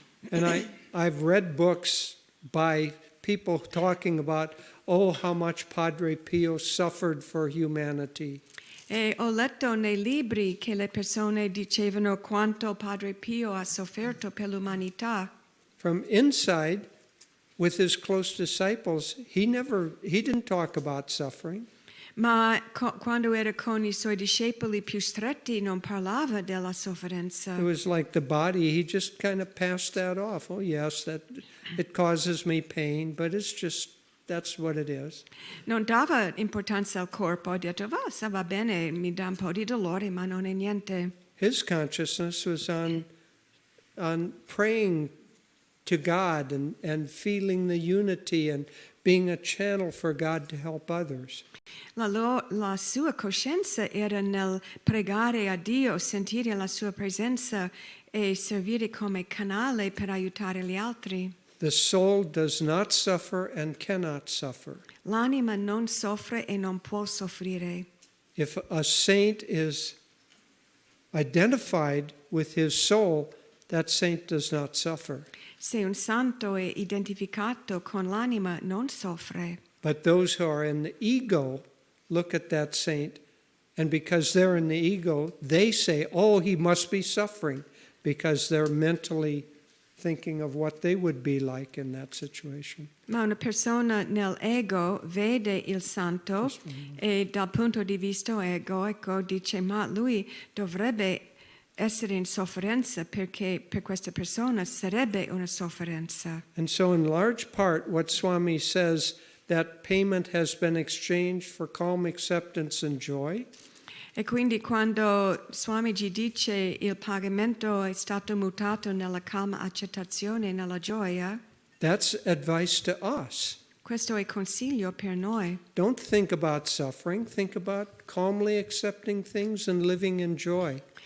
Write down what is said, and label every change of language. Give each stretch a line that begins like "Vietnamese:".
English: And I've read books by people talking about, oh, how much Padre Pio suffered for humanity.
Italian: E ho letto nei libri che le persone dicevano quanto Padre Pio ha sofferto per l'umanità.
English: From inside, with his close disciples, he didn't talk about suffering.
Italian: Ma quando era con i suoi discepoli più stretti non parlava della sofferenza.
English: It was like the body, he just kind of passed that off. Oh yes, that it causes me pain, but it's just, that's what it is.
Italian: Non dava importanza al corpo, ha detto, va bene, mi dà un po' di dolore, ma non è niente.
English: His consciousness was on praying to God and feeling the unity and being a channel for God to help others.
Italian: La sua coscienza era nel pregare a Dio, sentire la sua presenza e servire come canale per aiutare gli altri.
English: The soul does not suffer and cannot suffer.
Italian: L'anima non soffre e non può soffrire.
English: If a saint is identified with his soul, that saint does not suffer.
Italian: Se un santo è identificato con l'anima, non soffre.
English: But those who are in the ego look at that saint, and because they're in the ego, they say, oh, he must be suffering because they're mentally thinking of what they would be like in that situation.
Italian: Ma una persona nell'ego vede il santo e dal punto di vista egoico dice ma lui dovrebbe essere in sofferenza perché per questa persona sarebbe una sofferenza.
English: And so in large part what Swami says, that payment has been exchanged for calm acceptance and joy.
Italian: E quindi quando Swamiji dice il pagamento è stato mutato nella calma accettazione e nella gioia,
English: That's advice to us.
Italian: questo è consiglio per noi.
English: Don't think about suffering, think about calmly accepting things and living in joy.